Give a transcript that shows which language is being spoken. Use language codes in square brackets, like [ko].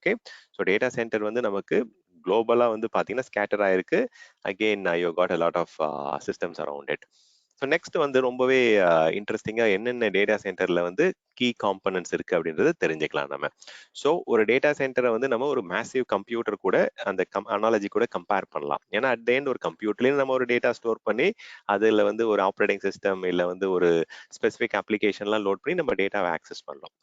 [en] Okay, so data center [ta] வந்து நமக்கு குளோபலா வந்து பாத்தீங்கன்னா ஸ்கேட்டர் ஆயிருக்கு. [en] Again you got a lot of systems around it. [ta] So next வந்து ரொம்பவே இன்ட்ரெஸ்டிங்கா என்னென்ன டேட்டா சென்டர்ல வந்து கீ காம்பனன்ட்ஸ் இருக்கு அப்படின்றத தெரிஞ்சுக்கலாம் நம்ம. ஸோ ஒரு டேட்டா சென்டரை வந்து நம்ம ஒரு மேசிவ் கம்ப்யூட்டர் கூட அந்த அனாலஜி கூட கம்பேர் பண்ணலாம். ஏன்னா [en] at the end [ta] ஒரு கம்ப்யூட்டர்லயும் நம்ம ஒரு டேட்டா ஸ்டோர் பண்ணி அதுல வந்து ஒரு ஆப்ரேட்டிங் சிஸ்டம் இல்லை வந்து ஒரு ஸ்பெசிஃபிக் அப்ளிகேஷன்லாம் லோட் பண்ணி நம்ம டேட்டாவை ஆக்சஸ் பண்ணலாம்.